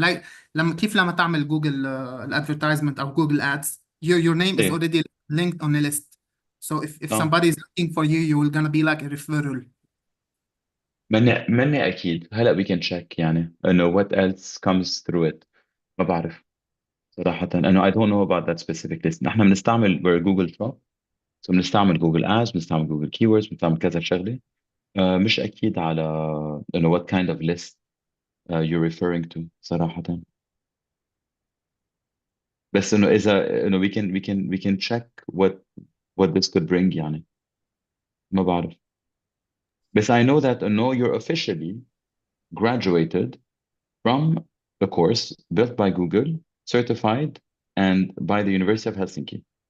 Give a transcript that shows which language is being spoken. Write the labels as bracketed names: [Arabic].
[English] Like [Arabic] لما تعمل جوجل الادفرتايزمنت أو جوجل ads, [English] your name is [Arabic] ايه [English] already linked on a list. So if [Arabic] اه [English] somebody is looking for you, you will gonna be like a referral. [Arabic] مني اكيد هلا [English] we can check [Arabic] يعني انه [English] what else comes through it. [Arabic] ما بعرف صراحة، انه [English] I don't know about that specific list. [Arabic] نحن بنستعمل [English] we're Google shop، [Arabic] so بنستعمل جوجل ads، بنستعمل جوجل keywords، بنستعمل كذا شغلة. مش اكيد على انه [English] what kind of list you're referring to [Arabic] صراحة. بس انه اذا انه [English] we can check what this could bring [Arabic] يعني. ما بعرف، بس [English] I know that you're officially graduated from the course built by Google, certified and by the University of Helsinki.